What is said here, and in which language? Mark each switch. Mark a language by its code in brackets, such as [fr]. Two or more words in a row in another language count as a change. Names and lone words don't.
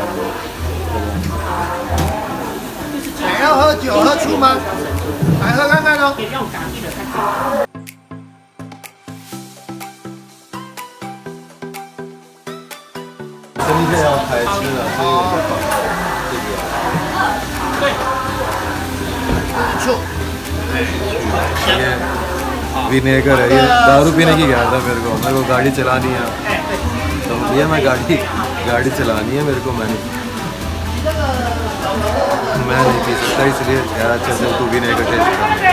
[hi] ये [zh] 还要喝酒喝醋吗？来喝看看哦。真的要开吃了，所以我就搞这个。 [hi] ये विनेगर है, ये दारू पीने की गया था मेरे को गाड़ी चलानी है, तो भैया मैं गाड़ी चलानी है मेरे को, मैं नहीं पी सकता, इसलिए यार अच्छा से तू विनेगर टेस्ट कर।